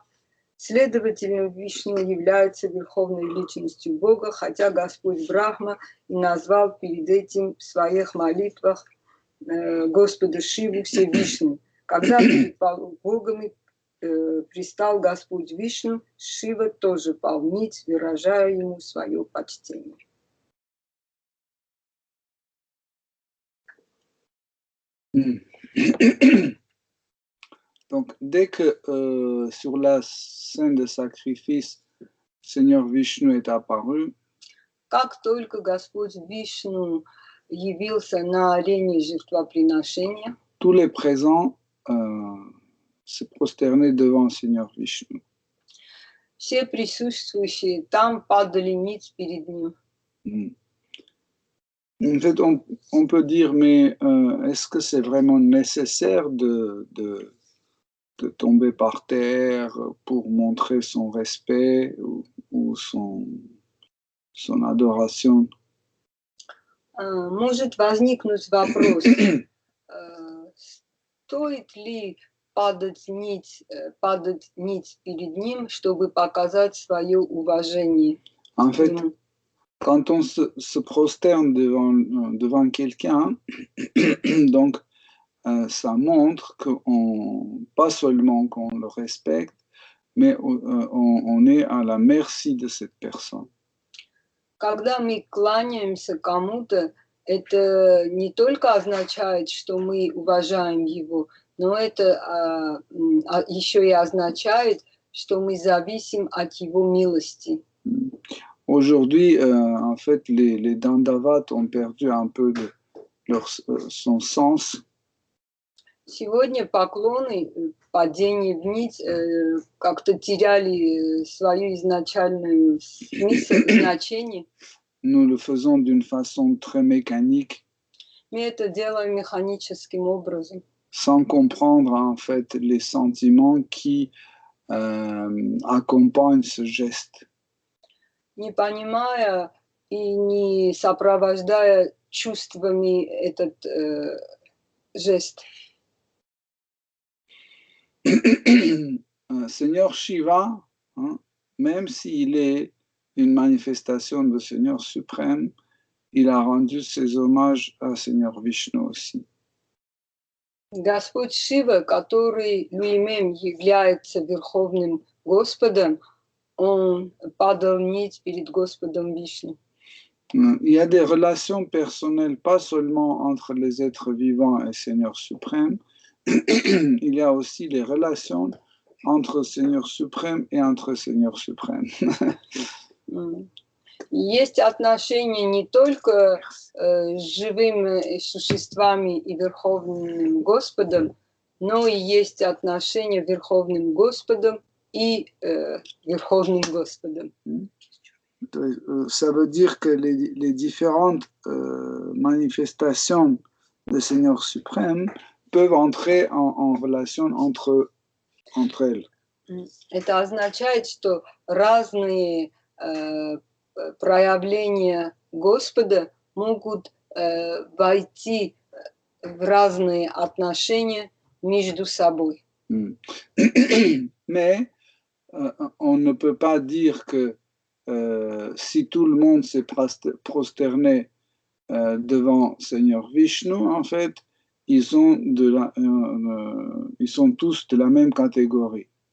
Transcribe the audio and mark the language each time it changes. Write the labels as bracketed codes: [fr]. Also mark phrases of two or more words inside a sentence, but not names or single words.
[ru] Следовательно, Вишну является верховной личностью Бога, хотя Господь Брахма и назвал перед этим в своих молитвах Господа Шиву Всевышним. Когда перед богами пристал Господь Вишну, Шива тоже пал ниц, выражая ему свое почтение. [fr] Donc, dès que sur la scène de sacrifice, Seigneur Vishnu est apparu, [ru] как только Господь Вишну явился на арене жертвоприношения, [fr] tous les présents se prosternaient devant Seigneur Vishnu. [ru] Все присутствующие там падали ниц перед ним. [fr] En fait, on peut dire, mais est-ce que c'est vraiment nécessaire de tomber par terre pour montrer son respect ou son adoration? [ru] Может возникнуть вопрос, стоит ли падать ниц перед ним, чтобы показать свое уважение? [fr] En fait, quand on se prosterne devant quelqu'un, donc ça montre pas seulement qu'on le respecte, mais on est à la merci de cette personne. [ru] Когда мы кланяемся кому-то, это не только означает, что мы уважаем его, но это еще и означает, что мы зависим от его милости. [fr] Aujourd'hui, en fait, les Dandavat ont perdu un peu son sens. [ru] Сегодня поклоны, падение вниз, как-то теряли свое изначальное значение. [fr] Nous le faisons d'une façon très mécanique. [ru] Мы это делаем механическим образом. [fr] Sans comprendre en fait les sentiments qui accompagnent ce geste. [ru] Не понимая и не сопровождая чувствами этот жест. [fr] Seigneur Shiva, hein, même s'il est une manifestation du Seigneur suprême, il a rendu ses hommages à Seigneur Vishnu aussi. [ru] Господь Шива, который lui-même является Верховным Господом, он падал ниц перед Господом Вишну. [fr] Il y a des relations personnelles, pas seulement entre les êtres vivants et Seigneur suprême, il y a aussi les relations entre Seigneur suprême et entre Seigneur suprême. [ru] Есть отношения не только с живыми существами и Верховным Господом, но и есть отношения Верховным Господом и Верховным Господом. [fr] Ça veut dire que les différentes manifestations du Seigneur suprême peuvent entrer en relation entre elles. [ru] Это означает, что разные проявления Господа могут войти в разные отношения между собой. [fr] Mais on ne peut pas dire que si tout le monde s'est prosterné devant Seigneur Vishnu, en fait, ils sont tous de la même catégorie.